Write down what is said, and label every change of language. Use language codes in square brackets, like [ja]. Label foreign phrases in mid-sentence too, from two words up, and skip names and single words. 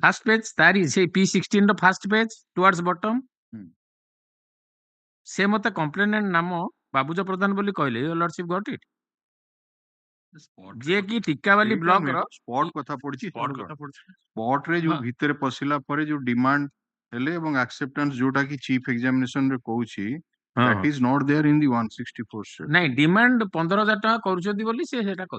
[en] first page [or] ତାରି ସେଇ P16 ର [en] first page towards bottom [or] ସେ ମତେ କମ୍ପ୍ଲେନେଣ୍ଟ ନାମ ବାବୁଜ ପ୍ରଧାନ ବୋଲି କହିଲେ [en] your lordship got it [or] ଯିଏ କି ଟିକାବାଲି ବ୍ଲକ ର ସ୍ପଟ କଥା ପଡିଛି ସ୍ପଟ ରେ ଯୋଉ ଭିତରେ ପଶିଲା ପରେ ଯୋଉ ଡିମାଣ୍ଡ ହେଲେ ଏବଂ ଆକ୍ସେପ୍ଟାନ୍ସ ଯୋଉଟା କି [en] chief examination [or] ରେ କହୁଛି [en] that is not there in the 164 set [or] ନାଇଁ ଡିମାଣ୍ଡ 15,000 ଟଙ୍କା କରୁଛନ୍ତି ବୋଲି ସେ ସେଟା କହିଲେ